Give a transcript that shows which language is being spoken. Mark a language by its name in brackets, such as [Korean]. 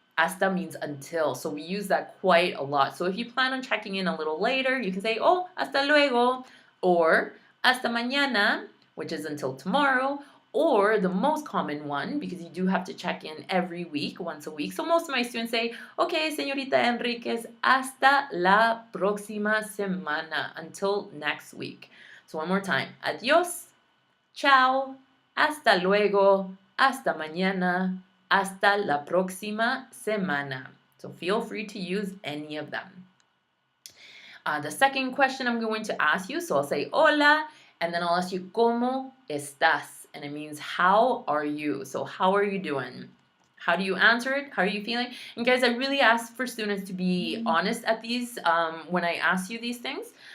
[English] Hasta means until, so we use that quite a lot. So if you plan on checking in a little later, you can say, oh, [Spanish] hasta luego, [English] or [Spanish] hasta mañana, [English] which is until tomorrow, or the most common one, because you do have to check in every week, once a week. So most of my students say, okay, señorita Enriquez, [Spanish] hasta la próxima semana, [English] until next week. So one more time, [Spanish] adios, ciao, hasta luego, hasta mañana, hasta la próxima semana. [English] So feel free to use any of them. The second question I'm going to ask you, so I'll say hola, and then I'll ask you, [Spanish] ¿cómo estás? [English] And it means, how are you? So how are you doing? How do you answer it? How are you feeling? And guys, I really ask for students to be honest at these when I ask you these things.